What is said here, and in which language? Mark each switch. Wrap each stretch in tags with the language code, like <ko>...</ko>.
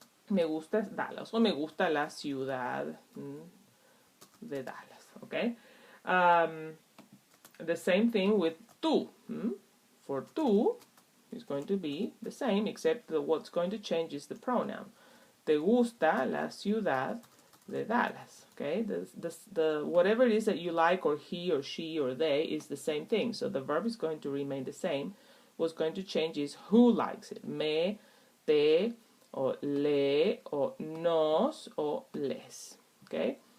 <es>Me gusta Dallas o me gusta la ciudad de Dallas.</es> <en>Okay. The same thing with tú. For tú, it's going to be the same, except that what's going to change is the pronoun.</en> <es>Te gusta la ciudad de Dallas.</es> <en>Okay. The whatever it is that you like, or he or she or they, is the same thing. So the verb is going to remain the same. What's going to change is who likes it. Me, te, or le, or nos, or les. Okay?</en>